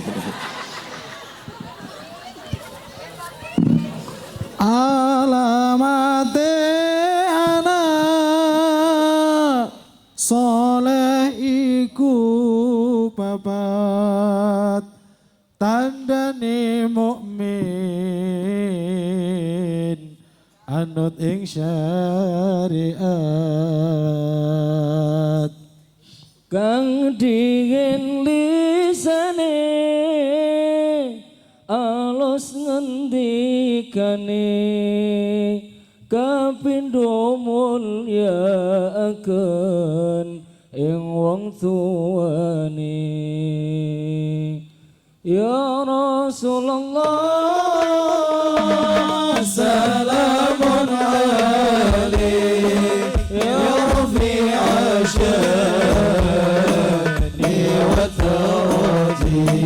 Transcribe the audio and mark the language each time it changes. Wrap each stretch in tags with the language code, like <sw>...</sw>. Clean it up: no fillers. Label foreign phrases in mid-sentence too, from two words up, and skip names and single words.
<jv>Alamate anak soleh iku papat tandane mukmin anut ing syariat kang dingin lisane alus ngendikane kapindho mulyakaken ing wong tuwane.</jv> <ar>يا رسول الله سلام عليك يا رفيع الشان والدرج</ar>